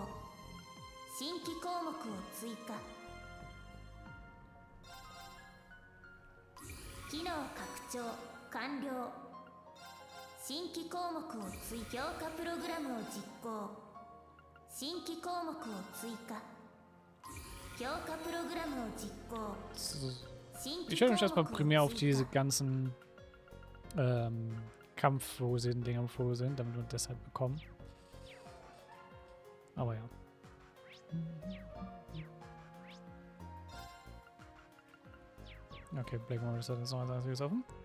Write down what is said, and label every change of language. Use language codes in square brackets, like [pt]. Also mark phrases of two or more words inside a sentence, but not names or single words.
[ja] 新規項目を追加。機能拡張完了。新規項目を追加。強化プログラムを実行。新規項目を追加。強化プログラムを実行。 [de] Ich werde mich erstmal primär auf diese ganzen Kampffokussierten-Dinger fokussieren, damit wir das halt bekommen. Aber ja. Okay, Black Morris hat jetzt noch als einziges offen.